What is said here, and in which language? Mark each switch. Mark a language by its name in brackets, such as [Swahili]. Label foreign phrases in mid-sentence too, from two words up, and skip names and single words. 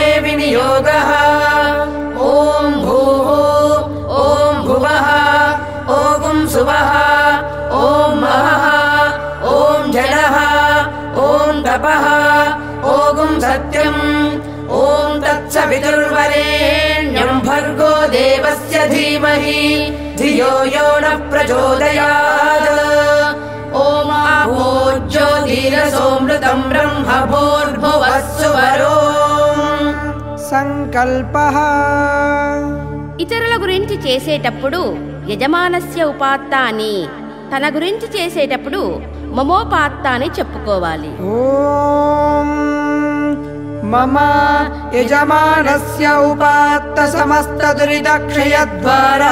[Sanskrit] विनियोगः ॐ भूः ॐ भुवः ॐ सुवः ॐ महः ॐ जलः ॐ तपः ॐ सत्यम् ॐ तत्सवितुर्वरेण्यं भर्गो देवस्य धीमहि धियो यो न प्रचोदयात् ॐ आपो ज्योतिरसोऽमृतं ब्रह्म भूर्भुवः सुवरो సంకల్పః. [Telugu] ఇతరుల గురించి చేసేటప్పుడు [Sanskrit] యజమానస్య ఉపాత్త [Telugu] అని, తన గురించి చేసేటప్పుడు మమోపాత్త అని చెప్పుకోవాలి. [Sanskrit] ఓం మమ యజమానస్య ఉపాత్త సమస్త దురితక్షయ ద్వారా